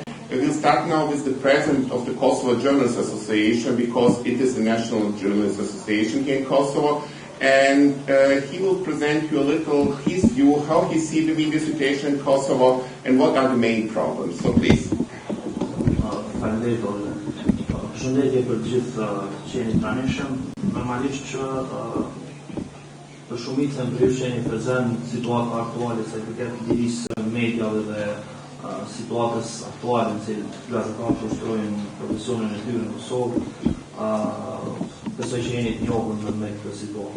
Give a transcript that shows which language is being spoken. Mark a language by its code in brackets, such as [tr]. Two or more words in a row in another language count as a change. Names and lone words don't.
[en] We will start now with the president of the Kosovo Journalists Association because it is the National Journalists Association here in Kosovo. And he will present you a little his view, how he sees the media situation in Kosovo and what are the main problems. So please. [sq] Përshëndetje për gjithë që jeni pranishëm. Normalisht që për shumicën për ju që jeni prezent situata aktuale sa i përket lirisë mediave dhe situatës aktuale në cilë gazetarët ushtrojnë profesionin e tyre në Kosovë, besoj që jeni të njohur me këtë situatë.